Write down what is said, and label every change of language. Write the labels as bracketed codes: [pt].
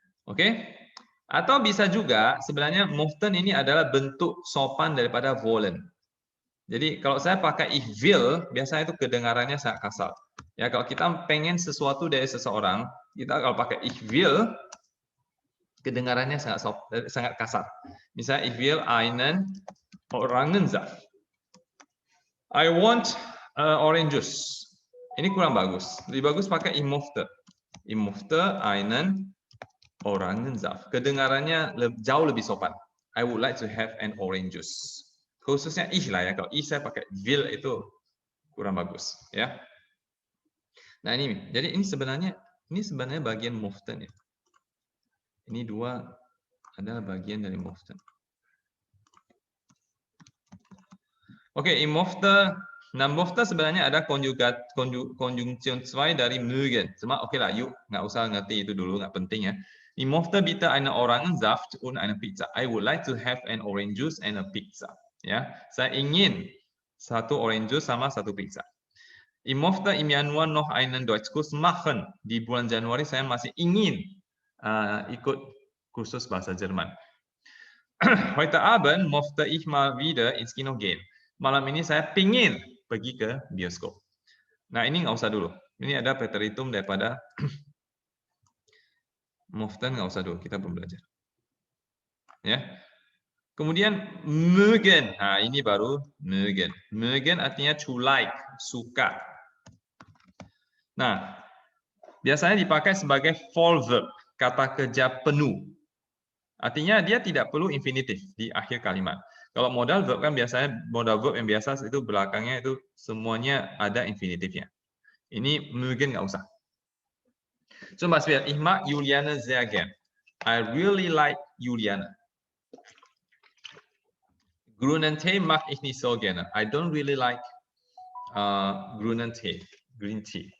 [id] Oke? Atau bisa juga sebenarnya möchten ini adalah bentuk sopan daripada wollen. Jadi kalau saya pakai [de] ich will, [id] biasanya itu kedengarannya sangat kasar. Ya, kalau kita pengen sesuatu dari seseorang, kita kalau pakai [de] ich will, [id] kedengarannya sangat kasar. Misalnya [de] ich will einen Orangensaft. [en] I want orange juice. [id] Ini kurang bagus. Lebih bagus pakai [de] ich möchte. Ich möchte einen Orangensaft. [id] Kedengarannya jauh lebih sopan. [en] I would like to have an orange juice. [id] Khususnya ich lah ya. Kalau ich saya pakai will itu kurang bagus, ya. Nah, ini jadi ini sebenarnya bagian möchten ya. Ini dua adalah bagian dari möchten. Oke, [de] ich möchte. [id] Nah, möchte sebenarnya ada konjungsi 2 dari mögen. Cuma oke lah, yuk nggak usah ngerti itu dulu, nggak penting ya. [de] Ich möchte bitte einen Orangensaft und eine Pizza. [en] I would like to have an orange juice and a pizza. [id] Ya, saya ingin satu orange juice sama satu pizza. [de] Ich möchte im Januar noch einen Deutschkurs machen. [id] Di bulan Januari saya masih ingin ikut kursus bahasa Jerman. [de] Heute Abend möchte ich mal wieder ins Kino gehen. [id] Malam ini saya pingin pergi ke bioskop. Nah, ini nggak usah dulu. Ini ada preteritum daripada möchten, nggak usah dulu. Kita belum belajar. Ya. Kemudian mögen. Nah, ini baru mögen. Mögen artinya to like, suka. Nah, biasanya dipakai sebagai full verb, kata kerja penuh. Artinya dia tidak perlu infinitif di akhir kalimat. Kalau modal verb kan biasanya modal verb yang biasa itu belakangnya itu semuanya ada infinitifnya. Ini mögen nggak usah. [de] Zum Beispiel, ich mag Juliane sehr gern. [en] I really like Juliane. [de] Grünen Tee mag ich nicht so gerne. [en] I don't really like [de] grünen Tee, [en] green tea.